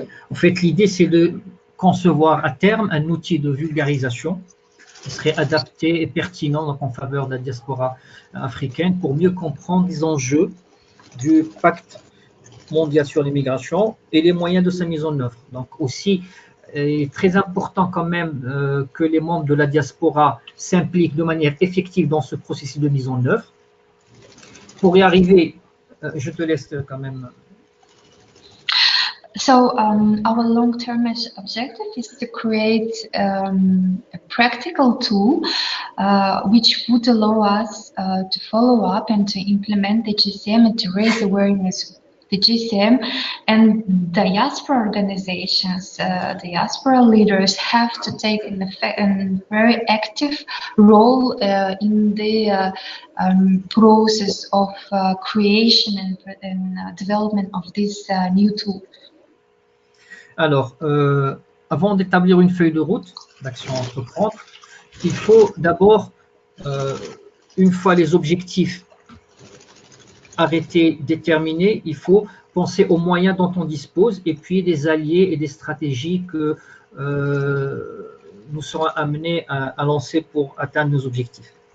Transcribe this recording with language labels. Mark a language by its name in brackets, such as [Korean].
[French] En fait, l'idée, c'est de concevoir à terme un outil de vulgarisation qui serait adapté et pertinent donc, en faveur de la diaspora africaine pour mieux comprendre les enjeux du pacte mondial sur l'immigration et les moyens de sa mise en œuvre. Donc aussi, il est très important quand même que les membres de la diaspora s'impliquent de manière effective dans ce processus de mise en œuvre. Pour y arriver, je te laisse quand même. [English] So our long-term objective is to create a practical tool which would allow us to follow up and to implement the GCM and to raise awareness of the GCM, and diaspora organizations, diaspora leaders have to take a very active role in the process of creation and development of this new tool. [French] Alors, avant d'établir une feuille de route d'action à entreprendre, il faut d'abord, une fois les objectifs arrêtés, déterminés, il faut penser aux moyens dont on dispose et puis des alliés et des stratégies que nous serons amenés à lancer pour atteindre nos objectifs.